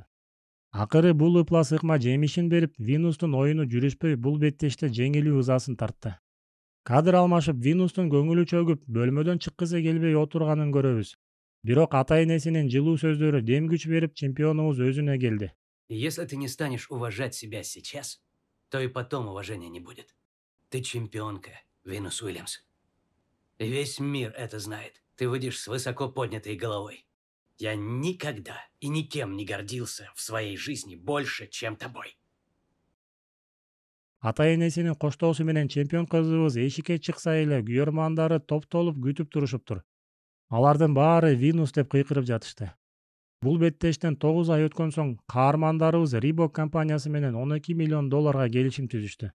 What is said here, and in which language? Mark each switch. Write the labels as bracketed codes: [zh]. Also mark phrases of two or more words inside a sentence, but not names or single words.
[ky] Акыры бул ыплас ыкма жемишин берип, Винустун оюну жүрүшпөй бул беттеште жеңилүү ызасын тартты. Кадр алмашып, Винустун көңүлү чөгүп, бөлмөдөн чыккысы келбей отурганын көрөбүз. Бирок ата-энесинин жылуу сөздөрү дем күч берип, чемпионубуз өзүнө келди. [ru] Если ты не станешь уважать себя сейчас, то и потом уважения не будет. Ты чемпионка, Винус Уильямс. Весь мир это знает. Ты выйдешь с высоко поднятой головой. Я никогда и никем не гордился в своей жизни больше, чем тобой. [ky] Ата-энесинин коштоосу менен чемпион кызыбыз эшикке чыкса эле күйөрмандары топтолуп күтүп турушуптур. Алардын баары Винус деп кыйкырып жатышты. Бул беттештен 9 ай өткөн соң каармандарыбыз Reebok компаниясы менен $12 миллион келишим түзүштү.